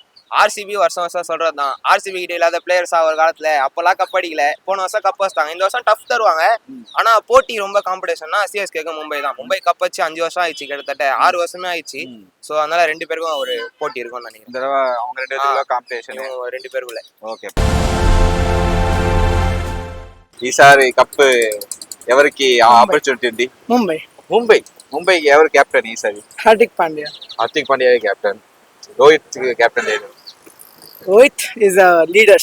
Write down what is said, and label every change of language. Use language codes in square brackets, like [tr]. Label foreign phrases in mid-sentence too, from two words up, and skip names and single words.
[ta] ஆர்சிபி வருஷம் வருஷம் சொல்றதுதான், ஆர்சிபி கிட்ட இல்லாத பிளேயர்ஸா ஒரு காலத்துல அப்பெல்லாம் கப் அடிக்கல, போன வருஷம் கப் வச்சிட்டாங்க. இந்த வருஷம் டஃப் தருவாங்க. ஆனா போட்டி ரொம்ப காம்படிஷன்னா சிஎஸ்கேக்கு மும்பை தான். மும்பை கப் வச்சு 5 வருஷம் ஆயிடுச்சு, கிட்டத்தட்ட 6 வருஷமே ஆயிடுச்சு. சோ அதனால 2 பேருக்கும் ஒரு போட்டி இருக்கும்னு நினைக்கிறேன். இந்த தடவை அவங்க 2 பேருக்குள்ள காம்படிஷன் 2 பேருக்குள்ள. [te] ఓకే. ఈసారి కప్ ఎవరికి ఆపర్చునిటీ ఉంది? ముంబై ఎవరు కెప్టెన్ ఈసారి? హార్దిక్ పాండ్యా కెప్టెన్. రోహిత్ కెప్టెన్ లేదు. [en] Rohit is a leader.